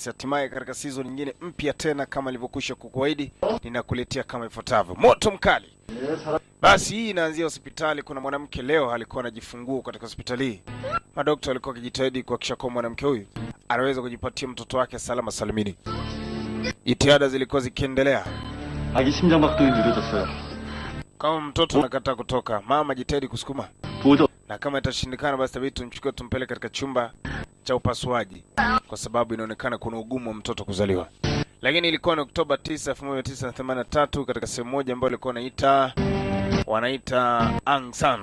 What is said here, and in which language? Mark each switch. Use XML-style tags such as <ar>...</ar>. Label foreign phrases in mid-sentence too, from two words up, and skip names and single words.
<sw>Hatimaye katika season nyingine mpya tena kama nilivyokwisha kukuahidi, ninakuletea kama ifuatavyo. Moto mkali. Basi hii inaanzia hospitali. Kuna mwanamke leo alikuwa anajifungua katika hospitali hii. Madaktari walikuwa wakijitahidi kuhakikisha kwamba mwanamke huyu anaweza kujipatia mtoto wake salama salimini. Jitihada zilikuwa zikiendelea.</sw> <ko>아기 심장박동이 느려졌어요.</ko> <sw>Kama mtoto anakataa kutoka, mama jitahidi kusukuma. Na kama itashindikana basi tabii tumchukue tumpeleke katika chumba cha upasuaji kwa sababu inaonekana kuna ugumu wa mtoto kuzaliwa. Lakini ilikuwa ni Oktoba 9, 1983 katika sehemu moja ambayo ilikuwa wanaita Angsan.</sw>